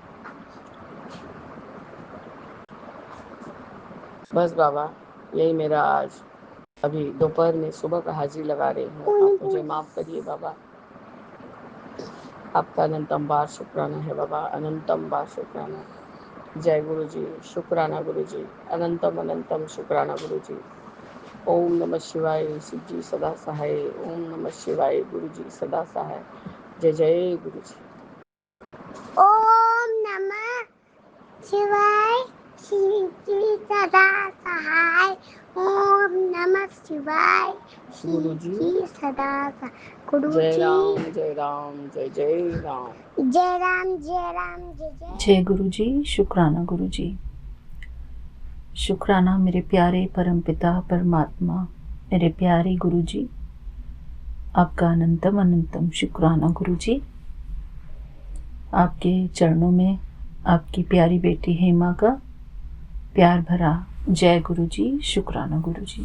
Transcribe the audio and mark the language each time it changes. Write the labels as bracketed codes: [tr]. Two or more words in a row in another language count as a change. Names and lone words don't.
[hi] बस बाबा, यही मेरा आज अभी दोपहर में सुबह का हाजिरी लगा रही हूँ। आप मुझे माफ़ करिए बाबा। आपका अनंतम बार शुक्राना है बाबा, अनंतम बार शुक्राना। जय गुरु जी, शुक्राना गुरु जी, अनंतम अनंतम शुक्राना गुरु जी। [sa] ओम नमः शिवाय, [hi] शिव जी सदा सहाय। [sa] ओम नमः शिवाय, [hi] गुरु जी सदा सहाय। जय जय गुरु जी। [sa] ओम नमः शिवाय, [hi] शिव जी सदा सहाय। [sa] ओम नमः शिवाय, [hi] गुरु शिव जी जी सदा सहाय। गुरु जय जी राम जय राम जय जय राम। जय राम जय राम जय जय। जय गुरु जी, शुक्राना गुरु जी। शुक्राना मेरे प्यारे परमपिता परमात्मा, मेरे प्यारे गुरु जी। आपका अनंतम अनंतम शुक्राना गुरु जी। आपके चरणों में आपकी प्यारी बेटी हेमा का प्यार भरा जय गुरु जी, शुक्राना गुरु जी।